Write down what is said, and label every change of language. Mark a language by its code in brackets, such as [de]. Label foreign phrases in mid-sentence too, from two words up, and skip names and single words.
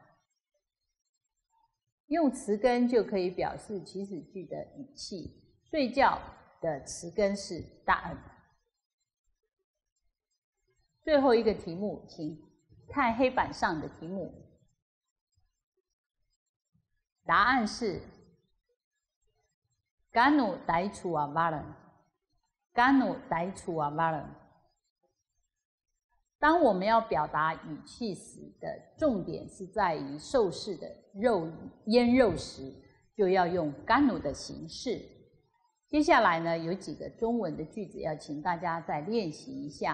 [zh] 用词根就可以表示祈使句的语气。睡觉的词根是达恩。最后一个题目，请看黑板上的题目，答案是 Ganu daichu avalan， Ganu daichu avalan。当我们要表达语气时的重点是在于受试的腌肉时，就要用 Ganu 的形式。接下来呢，有几个中文的句子要请大家再练习一下。